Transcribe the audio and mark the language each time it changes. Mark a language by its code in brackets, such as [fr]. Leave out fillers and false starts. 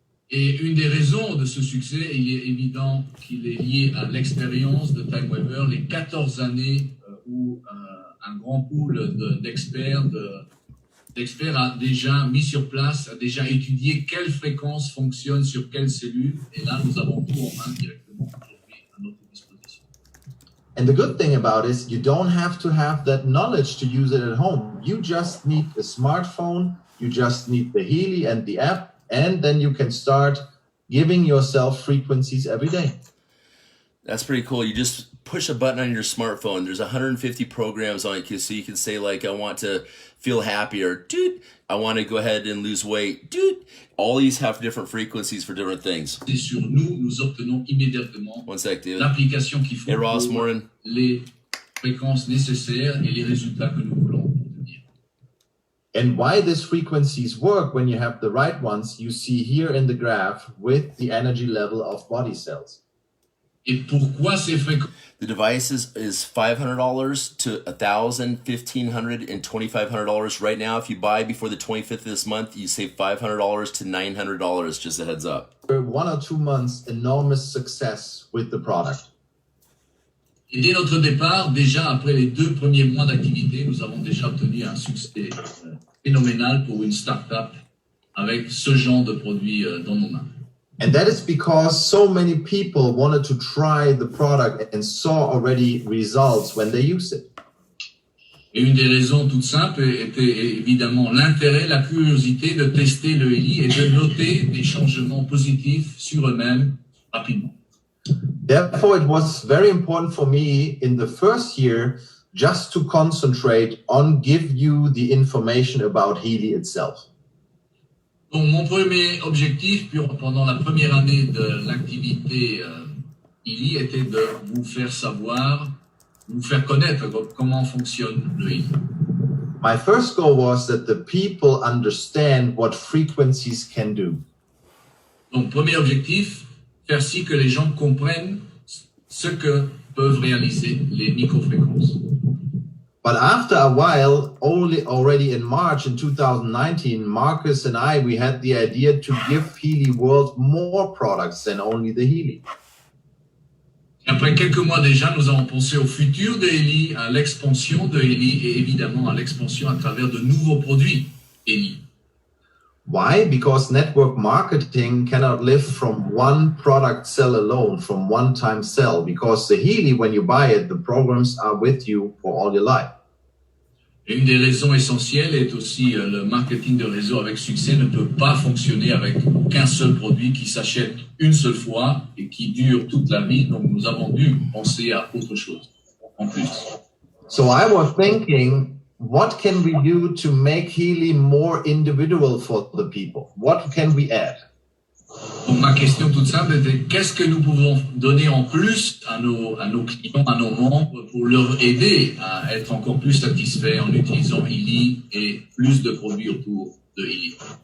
[fr] Et une des raisons de ce succès, il est évident qu'il est lié à l'expérience de Time Weaver, les 14 années où un grand pool d'experts a déjà mis sur place, a déjà étudié quelle fréquence fonctionne sur quelle cellule. Et là, nous avons tout en main directement aujourd'hui à notre disposition. [en] And the good thing about it is you don't have to have that knowledge to use it at home. You just need a smartphone, you just need the Healy and the app, and then you can start giving yourself frequencies every day. That's pretty cool. You just push a button on your smartphone. There's 150 programs on it, so you can say, like, I want to feel happy, or dude, I want to go ahead and lose weight. Dude, all these have different frequencies for different things. [fr] Et sur nous, nous obtenons immédiatement [en] One sec, dude. [fr] l'application qu'il faut [en] Hey, Ross, [fr] pour [en] morning. [fr] les fréquences nécessaires et les résultats que nous voulons obtenir. [en] And why these frequencies work when you have the right ones, you see here in the graph with the energy level of body cells. [fr] Et pourquoi ces fréquences? [en] The device is $500 to $1,000, $1,500, and $2,500 right now. If you buy before the 25th of this month, you save $500 to $900. Just a heads up. For 1 or 2 months, enormous success with the product. [fr] Et dès notre départ, déjà après les 2 premiers mois d'activité, nous avons déjà obtenu un succès phénoménal pour une start-up avec ce genre de produit dans nos mains. [en] And that is because so many people wanted to try the product and saw already results when they used it. [fr] Et une des raisons toutes simples était évidemment l'intérêt, la curiosité de tester le Healy et de noter des changements positifs sur eux-mêmes rapidement. [en] Therefore, it was very important for me in the first year just to concentrate on give you the information about Healy itself. [fr] Donc, mon premier objectif pendant la première année de l'activité Healy était de vous faire savoir, vous faire connaître comment fonctionne le Healy. [en] My first goal was that the people understand what frequencies can do. [fr] Donc, premier objectif, faire si que les gens comprennent ce que peuvent réaliser les microfréquences. [en] But after a while, already in March in 2019, Marcus and we had the idea to give Healy World more products than only the Healy. [fr] Après quelques mois déjà, nous avons pensé au futur de Healy, à l'expansion de Healy et évidemment à l'expansion à travers de nouveaux produits Healy. [en] Why? Because network marketing cannot live from one product sell alone, from one time sell. Because the Healy, when you buy it, the programs are with you for all your life. [fr] Et une des raisons essentielles est aussi le marketing de réseau avec succès ne peut pas fonctionner avec qu'un seul produit qui s'achète une seule fois et qui dure toute la vie. Donc nous avons dû penser à autre chose en plus. [en] So I was thinking, what can we do to make Healy more individual for the people? What can we add? [fr] Donc ma question toute simple était qu'est-ce que nous pouvons donner en plus à nos clients, à nos membres pour leur aider à être encore plus satisfaits en utilisant Healy et plus de produits autour de Healy.